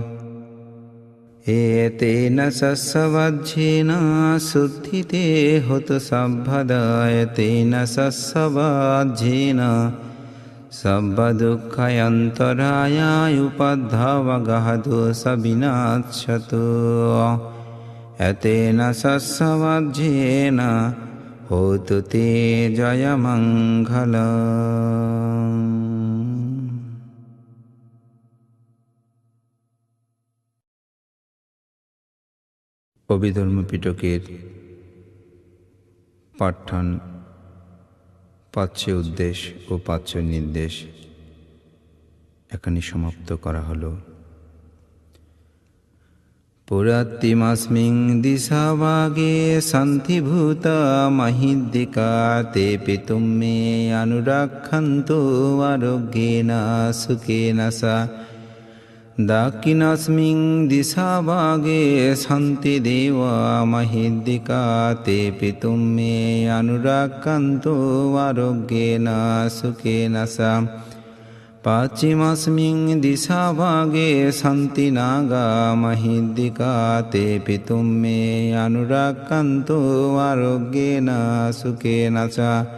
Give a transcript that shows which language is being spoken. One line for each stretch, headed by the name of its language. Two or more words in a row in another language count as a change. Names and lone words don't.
Pali: ඒතේන සස්සවජ්ජේන සුද්ධිතේ හොතු සබ්බදායතේන සස්සවජ්ජේන සබ්බ දුක්ඛයන්තරාය උපද්ධාවගහතු සබිනාච්ඡතු යතේන සස්සවජ්ජේන හෝතු තේ ජය මංගලං.
Bangla: অভিধর্ম পিটকের পাঠ্যান পাচ্য উদ্দেশ ও পাচ্য নির্দেশ এখানে সমাপ্ত করা হলো।
Pali: পুরাত্তিমস্মিং দিশাভাগে সন্ধিভূতা মহিদ্দিকা তেপি তুম্মে অনুরক্ষন্তু আরোগ্যেন সুখেন সা দাক্ষিণাস্মিং দিশাভাগে সন্তি দেবা মহিদ্দিকা তেপি তুম্মে অনুরক্ষন্তু আরোগ্যেন সুখেন সা পাশ্চিমস্মিং দিশাভাগে সন্তি নাগা মহিদ্দিকা তেপি তুম্মে অনুরক্ষন্তু আরোগ্যেন সুখেন সা